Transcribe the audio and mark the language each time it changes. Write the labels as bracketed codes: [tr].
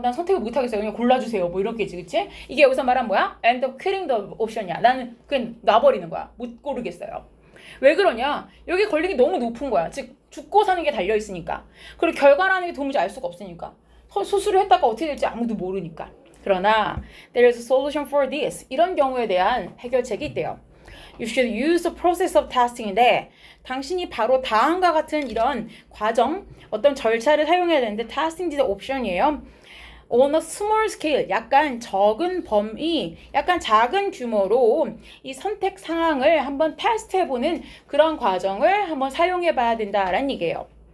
[ko] 난 선택을 못 하겠어요. 그냥 골라주세요. 뭐 이렇게지, 그치? 이게 여기서 말한 뭐야? [en] And quitting the option이야. [ko] 나는 그냥 놔버리는 거야. 못 고르겠어요. 왜 그러냐? 여기 걸린 게 너무 높은 거야. 즉 죽고 사는 게 달려있으니까. 그리고 결과라는 게 도무지 알 수가 없으니까. 수술을 했다가 어떻게 될지 아무도 모르니까. 그러나 [en] there is a solution for this. [ko] 이런 경우에 대한 해결책이 있대요. [en] You should use the process of testing [ko] 인데 당신이 바로 다음과 같은 이런 과정, 어떤 절차를 사용해야 되는데 [en] testing is option [ko] 이에요. [en] on a small scale, [ko] 약간 적은 범위, 약간 작은 규모로 이 선택 상황을 한번 테스트해보는 그런 과정을 한번 사용해봐야 된다라는 얘기예요.